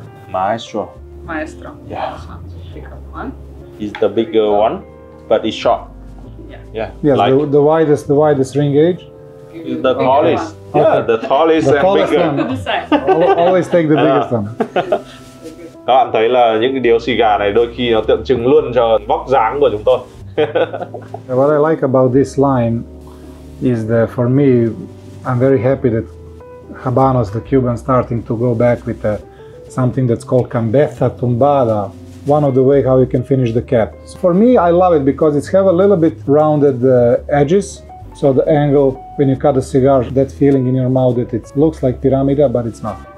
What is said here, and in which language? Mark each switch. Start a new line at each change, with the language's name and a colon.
English: Maestro. Maestro. Yeah. This one. Pick up one. Is the bigger one, but it's short. Yeah. Yeah, Yes, like the widest ring gauge. Give you the bigger tallest. one. Yeah, the tallest The and tallest bigger. one. To the side. Always take the biggest one.
Vietnamese: Các bạn thấy là những cái điếu xì gà này đôi khi nó tượng trưng luôn cho vóc dáng của chúng tôi.
English: What I like about this line is that for me, I'm very happy that Habanos, the Cuban, starting to go back with something that's called cambeta tumbada, one of the way how you can finish the cap. So for me, I love it because it's have a little bit rounded edges, so the angle when you cut the cigar, that feeling in your mouth that it looks like piramida, but it's not.